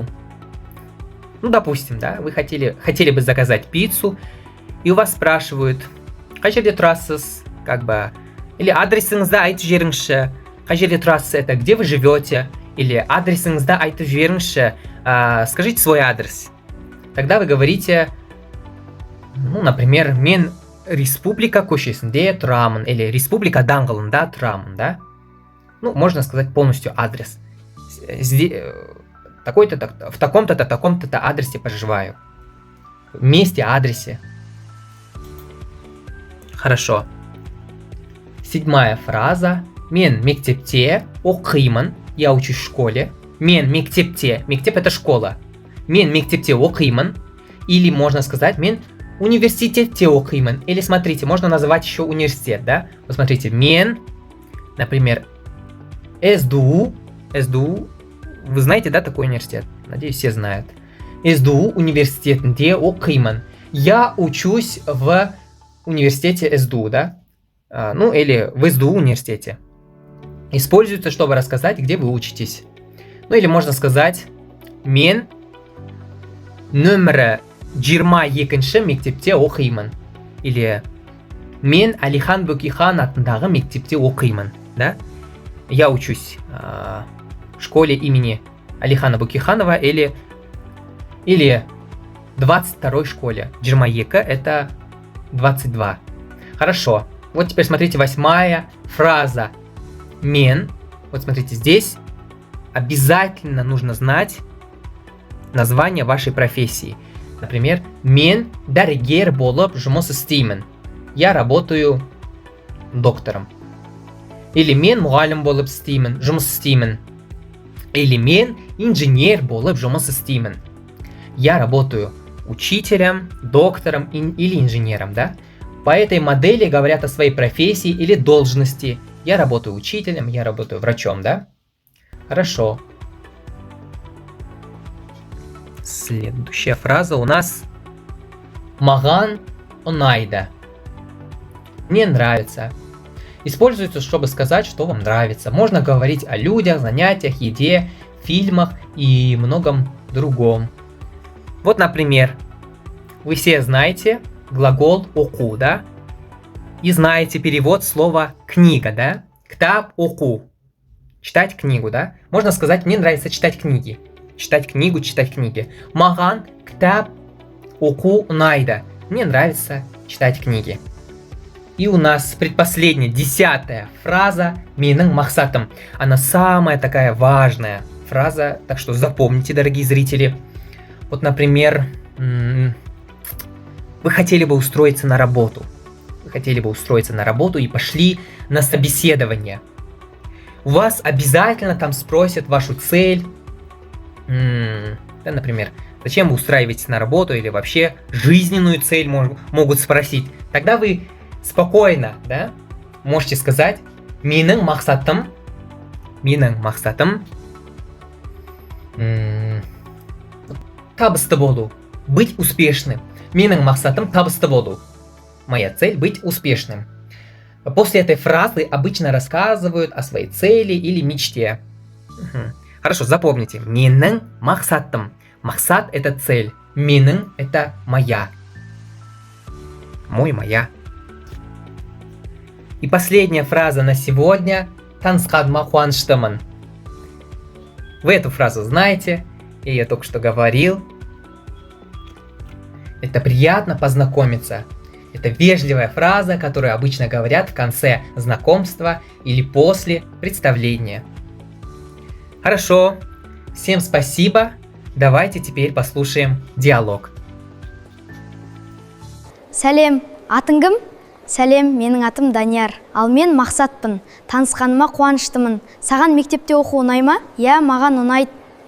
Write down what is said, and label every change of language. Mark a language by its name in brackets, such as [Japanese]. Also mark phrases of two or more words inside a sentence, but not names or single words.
[Russian] Ну, допустим, да, вы хотели бы заказать пиццу, и у вас спрашивают, [Kazakh] қай жерде тұрасыз, [Russian] как бы, или [Kazakh] адресіңізді айтып жіберіңізші, қай жерде тұрасыз, [Russian] это где вы живете, или [Kazakh] адресіңізді айтып жіберіңізші, [Russian] скажите свой адрес. Тогда вы говорите, ну, например, [Kazakh] мен республика көшесінде тұрамын, или республика даңғылында тұрамын, да? [Russian] Ну, можно сказать полностью адрес. Такой-то, в таком-то адресе проживаю. В месте, адресе. Хорошо. Седьмая фраза. [Kazakh] Мен мектепте оқимын. [Russian] Я учусь в школе. [Kazakh] Мен мектепте. Мектеп [Russian] это школа. [Kazakh] Мен мектепте оқимын. [Russian] Или можно сказать [Kazakh] мен университетте оқимын. [Russian] Или смотрите, можно называть еще университет, да? Вот смотрите, [Kazakh] мен, например, СДУ. СДУ. [Russian] Вы знаете, да, такой университет? Надеюсь, все знают. [Kazakh] СДУ университетінде оқимын. [Russian] Я учусь в университете СДУ, да? Ну, или в СДУ университете. Используется, чтобы рассказать, где вы учитесь. Ну, или можно сказать, [Kazakh] мен нөмірі 22-ші мектепте оқимын. Или мен Алихан Бөкейхан атындағы мектепте оқимын, да? [Russian] Я учусь в школе имени Алихана Бөкейханова или 22-й школе. 22 это 22. Хорошо. Вот теперь смотрите, 8-я фраза. [Kazakh] Мен. [Russian] Вот смотрите, здесь обязательно нужно знать название вашей профессии. Например, [Kazakh] мен дәрігер болып жұмыс істеймін. [Russian] Я работаю доктором. [Kazakh] Или мен мұғалім болып істеймін, жұмыс істеймін. Или мен инженер болып жұмыс істеймін. [Russian] Я работаю учителем, доктором или инженером, да? По этой модели говорят о своей профессии или должности. Я работаю учителем, я работаю врачом, да? Хорошо. Следующая фраза у нас [Kazakh] маған ұнайды. [Russian] Мне нравится. Используется, чтобы сказать, что вам нравится. Можно говорить о людях, занятиях, еде, фильмах и многом другом. Вот, например, вы все знаете глагол оқу, да? И знаете перевод слова книга, да? [Kazakh] Ктаб оқу. [Russian] Читать книгу, да? Можно сказать, мне нравится читать книги. Читать книгу, читать книги. [Kazakh] Маған ктаб оқу ұнайды. [Russian] Мне нравится читать книги. И у нас предпоследняя, 10-я фраза [Kazakh] менің мақсатым. [Russian] Она самая такая важная фраза, так что запомните, дорогие зрители. Вот, например, вы хотели бы устроиться на работу. Вы хотели бы устроиться на работу и пошли на собеседование. У вас обязательно там спросят вашу цель. Да, например, зачем вы устраиваетесь на работу или вообще жизненную цель могут спросить. Тогда вы спокойно, да, можете сказать [Kazakh] менің мақсатым табысты болу, [Russian] быть успешным. [Kazakh] Менің мақсатым табысты болу. [Russian] Моя цель быть успешным. После этой фразы обычно рассказывают о своей цели или мечте. Хорошо, запомните. [Kazakh] Менің мақсатым. [Russian] Мақсат это цель. Менің это моя. Моя. И последняя фраза на сегодня. [Kazakh] танысқаныма қуаныштымын. [Russian] Вы эту фразу знаете, я ее только что говорил. Это приятно познакомиться. Это вежливая фраза, которую обычно говорят в конце знакомства или после представления. Хорошо, всем спасибо. Давайте теперь послушаем диалог. [Kazakh] Сәлем, атың кім? Сәлем, менің атым Данияр. Ал мен Мақсатпын. Танысқаныма қуаныштымын. Саған мектепте оқу ұнай ма? Я, маған ұнайды.